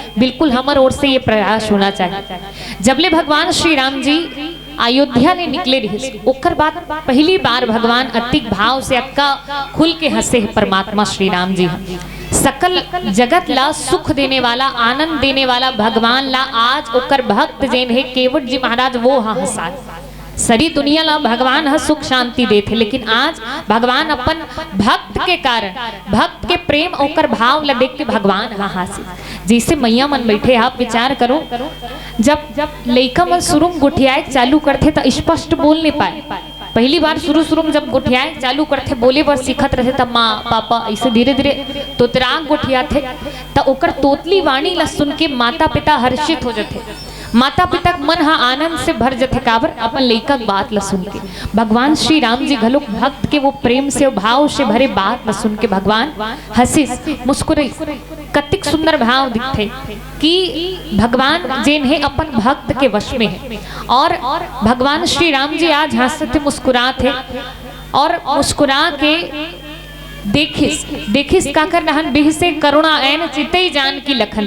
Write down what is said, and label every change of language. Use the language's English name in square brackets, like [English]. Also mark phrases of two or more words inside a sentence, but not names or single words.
[Chhattisgarhi] बिल्कुल हमारे ओर से ये प्रयास होना चाहिए। जबले भगवान श्री राम जी अयोध्या ने निकले रहे, ओकर बाद पहली बार भगवान अतिक भाव से अक्का खुल के हंसे परमात्मा श्री राम जी। सकल जगत ला सुख देने वाला, आनंद देने वाला भगवान ला आज ओकर भक्त जैन है केवट जी महाराज वो हंसा। सारी दुनिया ला भगवान सुख शांति देते, लेकिन आज भगवान अपन भक्त के कारण, भक्त के प्रेम ओकर भाव ला देख के भगवान हासे। जैसे मैया मन बैठे, आप विचार करो, जब लइका मन शुरू गुठियाए चालू करते तो स्पष्ट बोल नहीं पाए। पहली बार शुरू में जब गुठियाए चालू करते, बोले बर सीखत रहे तब माँ पापा ऐसे धीरे धीरे तोतराग गुठिया थे, तो ओकर तोतली वाणी ला सुन के माता पिता हर्षित हो जाते, माता पिता मन हा आनंद से भर जाते, काबर अपन लइका बात ला सुन के। भगवान श्री राम जी घलोक भक्त के वो प्रेम से भाव से भरे बात ला सुन के भगवान हंसिस मुस्कुराई। कतिक सुंदर भाव दिखते कि भगवान जेन है अपन भक्त के वश में है, और भगवान श्री राम जी आज हंसते मुस्कुराते, और मुस्कुरा के देखिस का कर रहन [Awadhi] बिह से करुणा ऐन चितई जान की लखन।